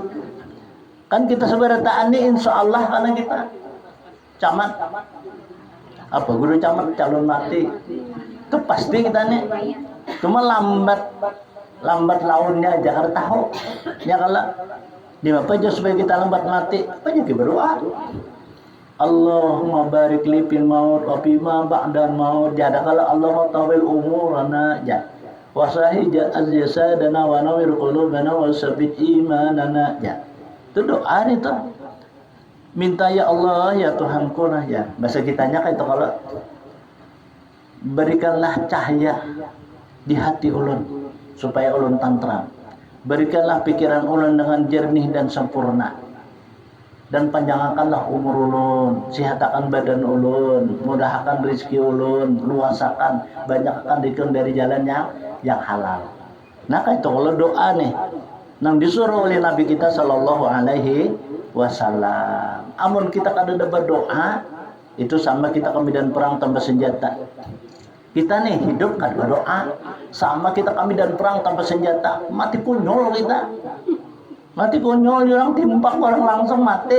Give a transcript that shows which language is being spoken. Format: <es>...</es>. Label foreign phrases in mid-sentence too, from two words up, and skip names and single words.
<id>Kan kita sebenarnya ini</id> <ar>إن شاء الله</ar> <id>karena kita camat, apa guru camat calon mati, itu pasti kita nih. Cuma lambat launnya aja karena tahu. Ya kalau di apa aja supaya kita lambat mati, apa aja kita berdoa.</id> <ar>اللهم بارك لي في الموت وفي ما بعد الموت.</ar> <id>Jadi kalau Allah</id> <ar>طول عمرنا</ar> <id>ja.</id> <ar>وصحح أجسادنا ونور قلوبنا وثبت إيماننا ja.</ar> <id>Itu doa itu. Minta ya Allah ya Tuhanku nah ya.</id> <bjn>Bahasa kitanya kayak itu kalau berikanlah cahaya di hati ulun supaya ulun tantram. Berikanlah pikiran ulun dengan jernih dan sempurna. Dan panjangkanlah umur ulun, sihatakan badan ulun, mudahkan rezeki ulun, luasakan, banyakkan dikon dari jalan yang halal. Nah itu kalau doa nih, nang disuruh oleh Nabi kita</bjn> <ar>صلى الله عليه وسلم.</ar> <bjn>Amun kita kada berdoa, itu sama kita ke medan perang tanpa senjata. Kita nih hidup kan berdoa, sama kita ke medan perang tanpa senjata, mati kunyol kita. Mati konyol, orang timbak orang langsung mati.</bjn>